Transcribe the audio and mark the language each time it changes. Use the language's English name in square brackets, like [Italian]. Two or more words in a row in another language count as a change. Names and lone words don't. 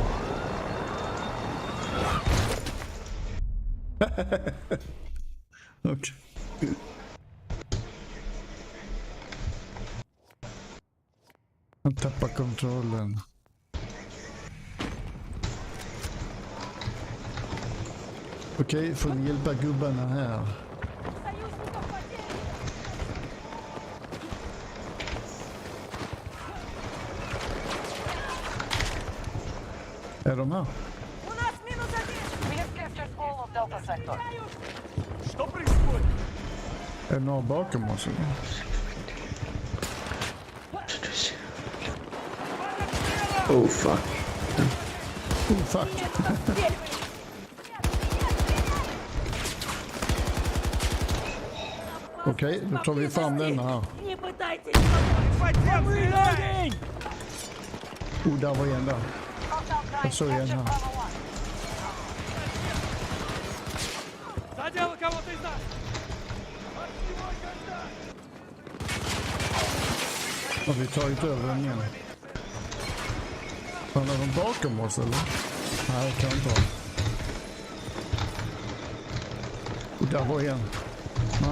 [Swedish] Okej. Han tappar kontrollen. Okej, får vi hjälpa gubbarna här? [Russian] Союзников потеряно! [Swedish] Är de här? [Russian] У нас минус 1! [English] We have captured all of Delta Sector. [Russian] Что происходит? [Swedish] Är det några bakom oss? Eller? [English] Oh fuck. Oh fuck. [Swedish] Okej, då tar vi fram denna här. [Russian] Не пытайтесь подземный огонь! [Swedish] Oh, där var en där. [English] Hostile [Swedish] Jag [English] drive [Swedish] såg en [English] captured [Swedish] här. Bravo 1. [Russian] Задело кого-то из нас! [Swedish] Har vi tagit över den igen? Fan, är de bakom oss eller? Nej, det kan inte vara. Och där var en. Ja.